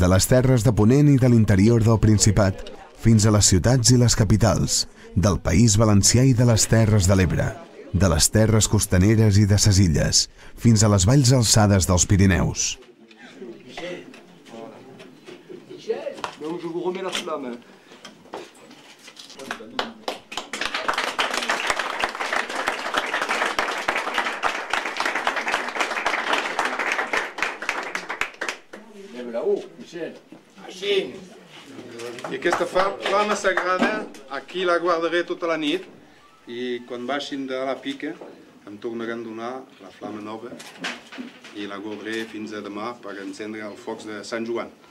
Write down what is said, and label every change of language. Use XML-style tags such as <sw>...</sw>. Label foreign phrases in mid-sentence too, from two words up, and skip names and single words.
<ca>de les terres de Ponent i de l'interior del Principat fins a les ciutats i les capitals, del País Valencià i de les Terres de l'Ebre, de les terres costaneres i de ses illes, fins a les valls alçades dels Pirineus.</ca> <fr>Donc je vous remets la flamme.</fr> <ca>I aquesta flama sagrada aquí la guardaré tota la nit i quan baixin de la pica em tornaran a donar la flama nova i la guardaré fins a demà per encendre els focs de Sant Joan.</ca>